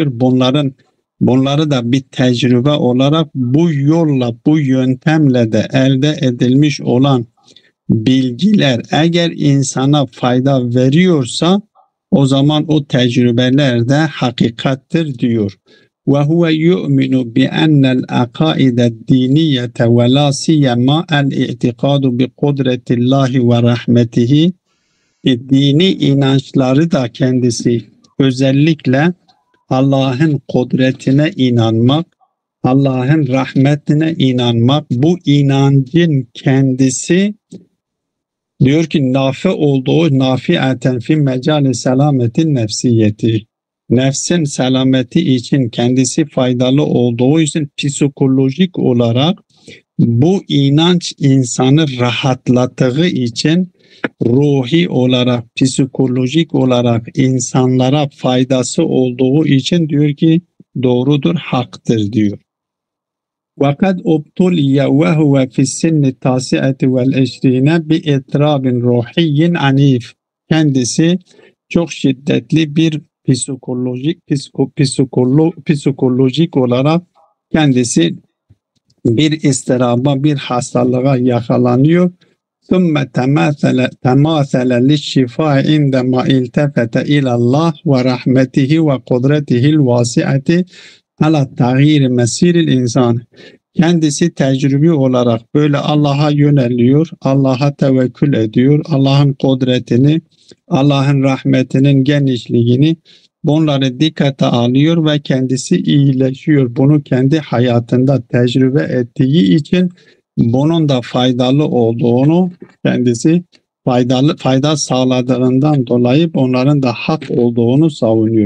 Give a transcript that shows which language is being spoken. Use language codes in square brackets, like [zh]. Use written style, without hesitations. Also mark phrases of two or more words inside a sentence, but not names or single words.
[tr] Bunları da bir tecrübe olarak bu yolla, bu yöntemle de elde edilmiş olan bilgiler eğer insana fayda veriyorsa o zaman o tecrübeler de hakikattir diyor. [ar] وهو يؤمن بأن العقائد الدينية ولا سيما الاعتقاد بقدرة الله ورحمته, [tr] dini inançları da kendisi özellikle Allah'ın kudretine inanmak, Allah'ın rahmetine inanmak, bu inancın kendisi diyor ki nafi olduğu, [ar] نافعةً في مجال السلامة النفسية, [tr] nefsin selameti için kendisi faydalı olduğu için psikolojik olarak bu inanç insanı rahatlattığı için ruhi olarak, psikolojik olarak insanlara faydası olduğu için diyor ki doğrudur, haktır diyor. [ar] وَقَدْ اُبْتُلِيَ وَهُوَ فِي السِّنِّ التَّاسِعَةِ وَالْعِشْرِينَ بِاِطْرَابٍ رُوحِيٍّ عَنِيفٍ. [tr] Kendisi çok şiddetli bir psikolojik olarak kendisi bir istiraba, bir hastalığa yakalanıyor. [ar] ثُمَّ تَمَاثَلَ لِلشِّفَاءِ عِنْدَمَا الْتَفَتَ إِلَى اللّٰهِ وَرَحْمَتِهِ وَقُدْرَتِهِ الْوَاسِعَةِ عَلَى تَغْيِيرِ مَسِيرِ الْاِنْسَانِ. [tr] Kendisi tecrübi olarak böyle Allah'a yöneliyor, Allah'a tevekkül ediyor, Allah'ın kudretini, Allah'ın rahmetinin genişliğini, bunları dikkate alıyor ve kendisi iyileşiyor. Bunu kendi hayatında tecrübe ettiği için bunun da faydalı olduğunu, kendisi fayda sağladığından dolayı onların da hak olduğunu savunuyor.